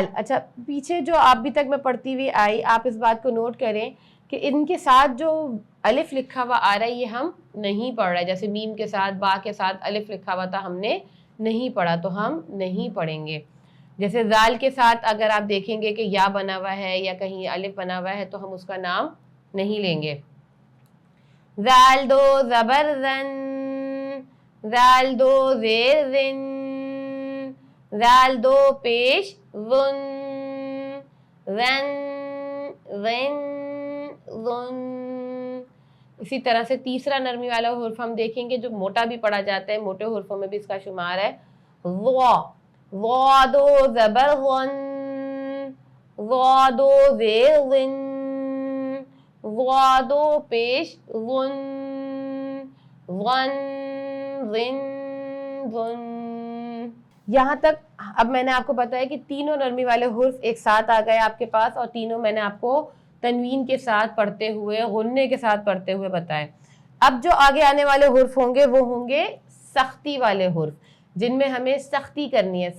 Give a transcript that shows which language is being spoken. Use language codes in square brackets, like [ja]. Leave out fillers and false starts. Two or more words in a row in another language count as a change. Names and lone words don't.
[ur] اچھا پیچھے جو ابھی تک میں پڑھتی ہوئی آئی، آپ اس بات کو نوٹ کریں کہ ان کے ساتھ جو الف لکھا ہوا آ رہا ہے یہ ہم نہیں پڑھ رہے، جیسے میم کے ساتھ، با کے ساتھ الف لکھا ہوا تھا ہم نے نہیں پڑھا تو ہم نہیں پڑھیں گے۔ جیسے زال کے ساتھ اگر آپ دیکھیں گے کہ یا بنا ہوا ہے یا کہیں الف بنا ہوا ہے تو ہم اس کا نام نہیں لیں گے۔ زال 2 زبر زن، زال 2 زیر زن، زال 2 پیش ون، ون ون ون۔ اسی طرح سے تیسرا نرمی والا حرف ہم دیکھیں گے جو موٹا بھی پڑھا جاتا ہے، موٹے حرفوں میں بھی اس کا شمار ہے، وا۔ وا 2 زبر ون، وا 2 زیر ون، وا 2 پیش ون، ون ون ون۔ یہاں تک اب میں نے آپ کو بتایا کہ تینوں نرمی والے حرف ایک ساتھ آ گئے آپ کے پاس، اور تینوں میں نے آپ کو تنوین کے ساتھ پڑھتے ہوئے، غنّے کے ساتھ پڑھتے ہوئے بتائے۔ اب جو آگے آنے والے حرف ہوں گے وہ ہوں گے سختی والے حرف، جن میں ہمیں سختی کرنی ہے۔